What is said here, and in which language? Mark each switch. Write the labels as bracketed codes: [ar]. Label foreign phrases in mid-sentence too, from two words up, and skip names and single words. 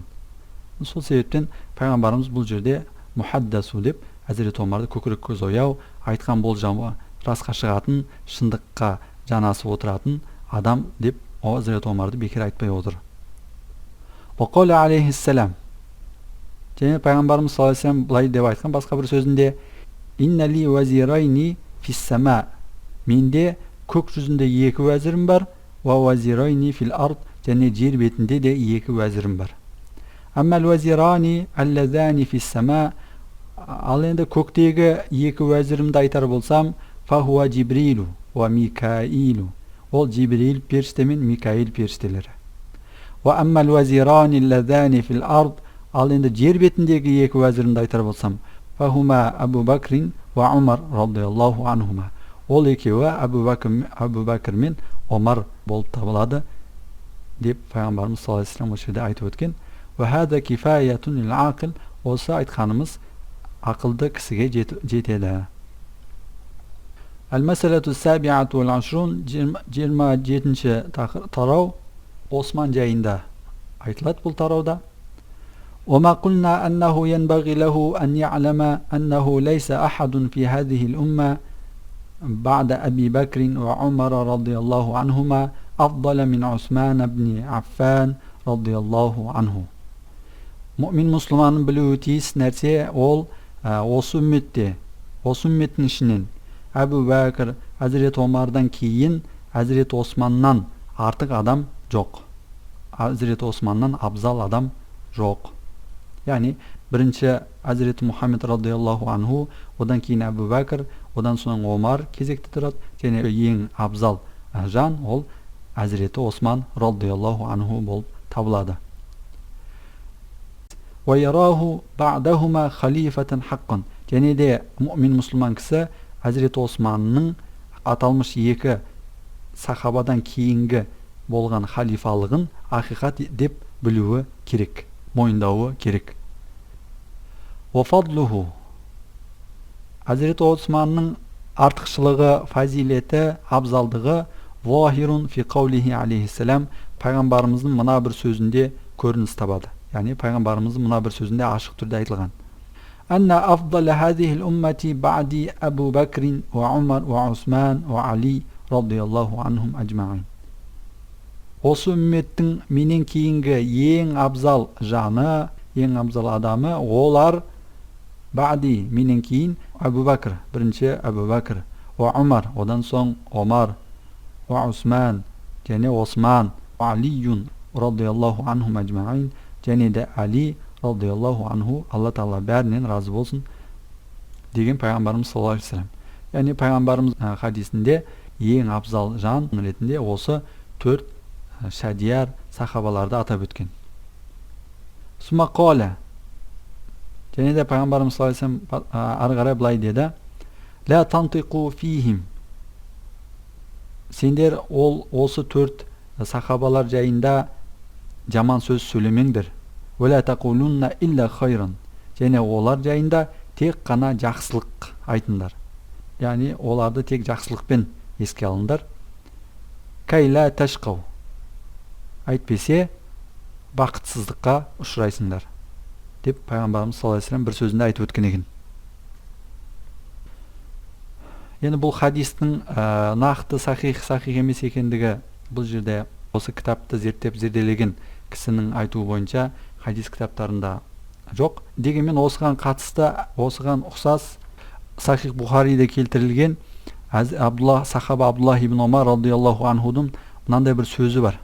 [kk] Сол себептен пайғамбарымыз бұл жерде мухаддасу деп Hazreti Омарды көкірек көз ояу, айтқан болжамы расқа шығатын, шындыққа жанасып отыратын адам деп Hazreti Омарды бекер айтпай отыр. [ar] وقال عليه السلام, [kk] және пайғамбарымыз [ar] صلى الله عليه وسلم [kk] былай деп айтқан басқа бір сөзінде: [ar] إن لي وزيرين في السماء, [kk] менде көк жүзінде екі уәзірім бар, [ar] ووزيرين في الأرض, [kk] және жер бетінде де екі уәзірім бар. [ar] أما الوزيران اللذان في السماء, [kk] ал енді көктегі екі уәзірімді айтар болсам, [ar] فهو جبريل وميكائيل, [kk] ол Джибрил періште мен Микаил періштелері. [ar] وأما الوزيران اللذان في الأرض, [kk] ал енді жер бетіндегі екі уәзірімді айтар болсам, [ar] فهما أبو بكر وعمر رضي الله عنهما, [kk] ол екеуі Абу Бакр мен Омар болып табылады деп пайғамбарымыз [ar] صلى الله عليه وسلم [kk] осы жерде айтып өткен. [ar] وهذا كفاية للعاقل, [kk] осы айтқанымыз ақылды кісіге жетеді. [ar] المسألة السابعة والعشرون, [kk] 27-ші тарау Осман жайында айтылады бұл тарауда. [ar] وما قلنا أنه ينبغي له أن يعلم أنه ليس أحد في هذه الأمة بعد أبي بكر وعمر رضي الله عنهما أفضل من عثمان بن عفان رضي الله عنه. [kk] Mümin Müslümanın білуі тиіс нәрсе ол осы үмметтің ішінен Әбу Бәкір, Hazreti Омардан кейін Hazreti Османнан артық адам жоқ. Hazreti Османнан абзал адам жоқ. Яғни бірінші Hazreti Мұхаммед [ar] رضي الله عنه, [kk] одан кейін Әбу Бәкір, одан соң Омар кезекте тұрады, және ең абзал жан ол Hazreti Осман [ar] رضي الله عنه [kk] болып табылады. [ar] وَيَرَاهُ بَعْدَهُمَا خَلِيفَةً حَقًّا, [kk] және де мүмин мұсылман кісі Hazreti Османның аталмыш екі сахабадан кейінгі болған халифалығын ақиқат деп білуі керек, мойындауы керек. وَفَضْلُهُ, Hazreti Османның артықшылығы, фазилеті, абзалдығы [ar] ظاهر في قوله عليه السلام, [kk] пайғамбарымыздың мына бір сөзінде көрініс табады. Яғни пайғамбарымыздың мына бір сөзінде ашық түрде айтылған. [ar] أن أفضل هذه الأمة بعدي أبو بكر وعمر وعثمان وعلي رضي الله عنهم أجمعين. [kk] Осы үмметтің менен кейінгі ең абзал жаны, ең абзал адамы олар ба'ди, менен кейін Абу Бакр, бірінші Абу Бакр, [ar] وعمر, [kk] одан соң Омар, [ar] وعثمان, [kk] және Осман, [ar] وعلي رضي الله عنهم أجمعين, [kk] және де Али [ar] رضي الله عنه, [kk] Алла Тағала бәрінен разы болсын деген пайғамбарымыз [ar] صلى الله عليه وسلم. [kk] Яғни пайғамбарымыз хадисінде ең абзал жан ретінде осы төрт шадияр сахабаларды атап өткен. [ar] ثم قال, [kk] және де пайғамбарымыз [ar] صلى الله عليه وسلم [kk] ары қарай былай деді: [ar] لا تنطقوا فيهم, [kk] сендер осы төрт сахабалар жайында жаман сөз сөйлемеңдер. [ar] ولا تقولن إلا خيرا, [kk] және олар жайында тек қана жақсылық айтыңдар. Яғни оларды тек жақсылықпен еске алыңдар. [ar] كيلا تشقوا, [kk] айтпесе бақытсыздыққа ұшырайсыңдар деп пайғамбарымыз [ar] صلى الله عليه وسلم [kk] бір сөзінде айтып өткен екен. Енді бұл хадистің нақты сахих емес екендігі бұл жерде осы кітапты зерттеп зерделеген кісінің айтуы бойынша хадис кітаптарында жоқ. Дегенмен осыған қатысты, осыған ұқсас Сахих Бухариде келтірілген сахаба Абдуллах ибн Омар [ar] رضي الله عنه [kk] мынандай бір сөзі бар.